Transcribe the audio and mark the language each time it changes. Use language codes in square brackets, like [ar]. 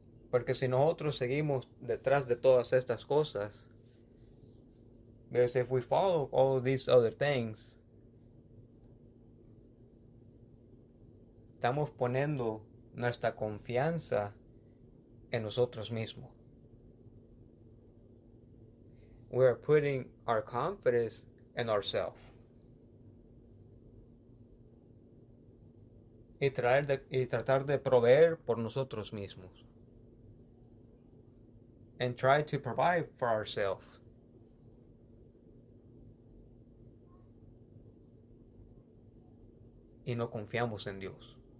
[es] Porque si nosotros seguimos detrás de todas estas cosas, [en] because if we follow all these other things, [es] estamos poniendo nuestra confianza en nosotros mismos. [en] We are putting our confidence in ourselves. [es] Y tratar de proveer por nosotros mismos. [en] And try to provide for ourselves. [es] Y no confiamos en Dios.